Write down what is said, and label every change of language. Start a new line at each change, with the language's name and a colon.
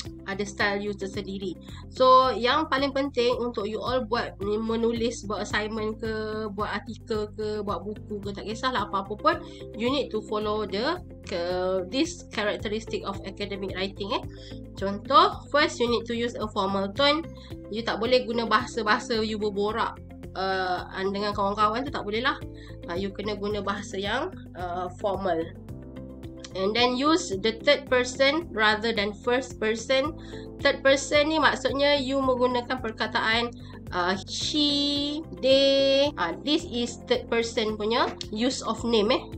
Malay: Ada style you tersendiri. So yang paling penting untuk you all buat menulis, buat assignment ke, buat artikel ke, buat buku ke, tak kisahlah apa-apa pun,
English: you need to follow this characteristic of academic writing. Contoh, first you need to use a formal tone.
Malay: You tak boleh guna bahasa-bahasa you berborak dengan kawan-kawan tu, tak boleh lah. You kena guna bahasa yang formal.
English: And then use the third person rather than first person.
Malay: Third person ni maksudnya you menggunakan perkataan she, they.
English: This is third person punya use of name.